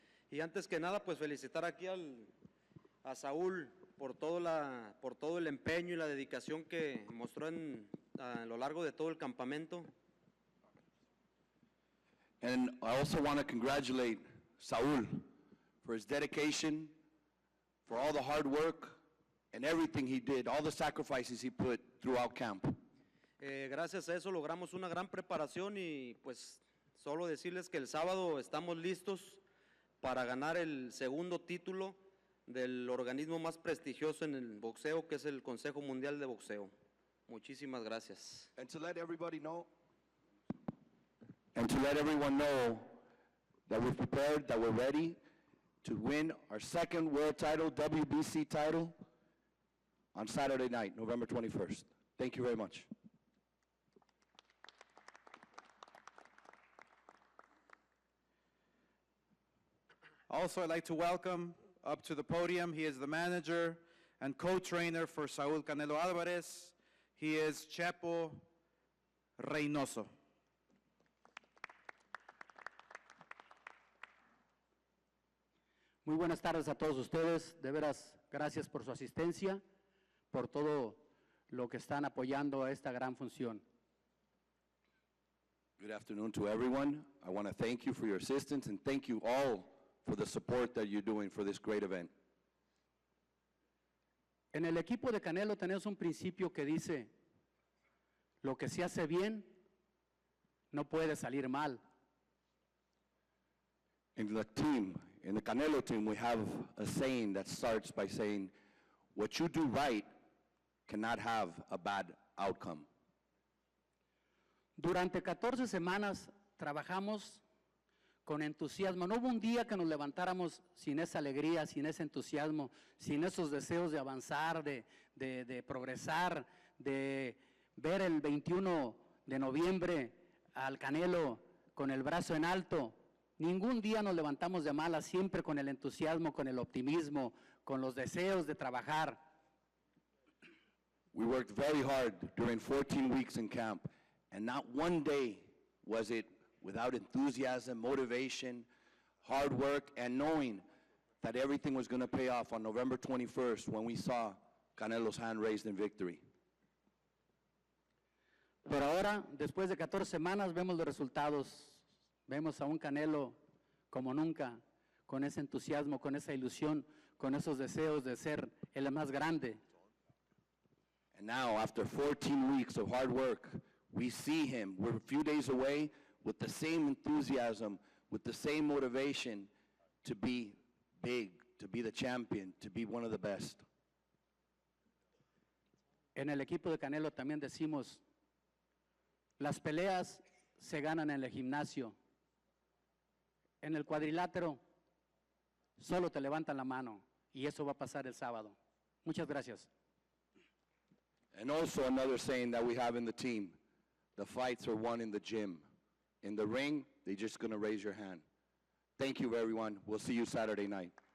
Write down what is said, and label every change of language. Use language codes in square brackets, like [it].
[es] Y antes que nada, pues felicitar aquí a Saúl por todo el empeño y la dedicación que mostró a lo largo de todo el campamento. [en] And I also want to congratulate Saul for his dedication, for all the hard work and everything he did, all the sacrifices he put throughout camp. [es] Gracias a eso logramos una gran preparación y pues solo decirles que el sábado estamos listos para ganar el segundo título del organismo más prestigioso en el boxeo, que es el Consejo Mundial de Boxeo. Muchísimas gracias. [en] And to let everybody know, and to let everyone know that we're prepared, that we're ready to win our second world title, WBC title, on Saturday night, November 21st. Thank you very much. Also, I'd like to welcome up to the podium, he is the manager and co-trainer for Saul Canelo Alvarez. He is Chepo Reynoso. [es] Muy buenas tardes a todos ustedes. De veras, gracias por su asistencia, por todo lo que están apoyando a esta gran función. [en] Good afternoon to everyone. I want to thank you for your assistance and thank you all for the support that you're doing for this great event. [es] En el equipo de Canelo tenemos un principio que dice, lo que se hace bien no puede salir mal. [en] In the team, in the Canelo team, we have a saying that starts by saying, what you do right cannot have a bad outcome. [es] Durante 14 semanas trabajamos con entusiasmo. No hubo un día que nos levantáramos sin esa alegría, sin ese entusiasmo, sin esos deseos de avanzar, de progresar, de ver el 21 de noviembre al Canelo con el brazo en alto. Ningún día nos levantamos de malas, siempre con el entusiasmo, con el optimismo, con los deseos de trabajar. [en] We worked very hard during 14 weeks in camp, and not one day was it without enthusiasm, motivation, hard work, and knowing that everything was going to pay off on November 21st when we saw Canelo's hand raised in victory. [es] Pero ahora, después de 14 semanas, vemos los resultados. Vemos a un Canelo como nunca, con ese entusiasmo, con esa ilusión, con esos deseos de ser el más grande. [en] And now, after 14 weeks of hard work, we see him. We're a few days away with the same enthusiasm, with the same motivation to be big, to be the champion, to be one of the best. [es] En el equipo de Canelo también decimos, las peleas se ganan en el gimnasio. En el cuadrilátero solo te levantan la mano y eso va a pasar el sábado. Muchas gracias. [en] And also another saying that we have in the team, the fights are won in the gym. In the ring, they're just going to raise your hand. Thank you, everyone. We'll see you Saturday night.